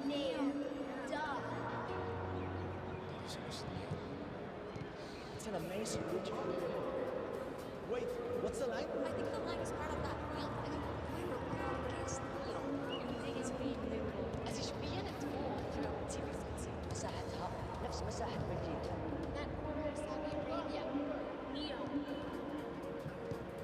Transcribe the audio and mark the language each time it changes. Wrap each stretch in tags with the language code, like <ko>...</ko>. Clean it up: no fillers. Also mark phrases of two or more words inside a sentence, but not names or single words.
<en>Neil, duh. It's an amazing region. Wait, what's the line? I think the line is part of that real thing.</en> <de>Also ich spiele nicht für Zivilisation.</de> <ar>مساحتها نفس مساحة بلجيكا.</ar> <en>That corner is Saudi Arabia. Neo.</en>